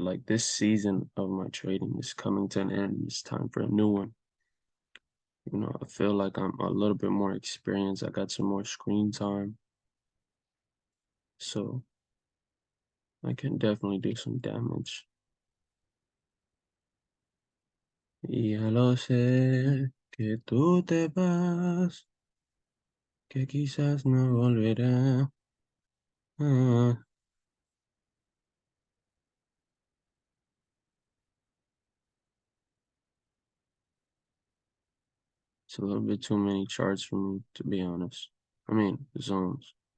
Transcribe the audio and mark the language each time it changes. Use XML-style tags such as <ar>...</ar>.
<en>Like this season of my trading is coming to an end. It's time for a new one. I feel like I'm a little bit more experienced. I got some more screen time, so I can definitely do some damage.</en> <es>Ya lo sé que tú te vas, que quizás no volverá.</es> <en>Ah, it's a little bit too many charts for me, to be honest. I mean, zones.</en>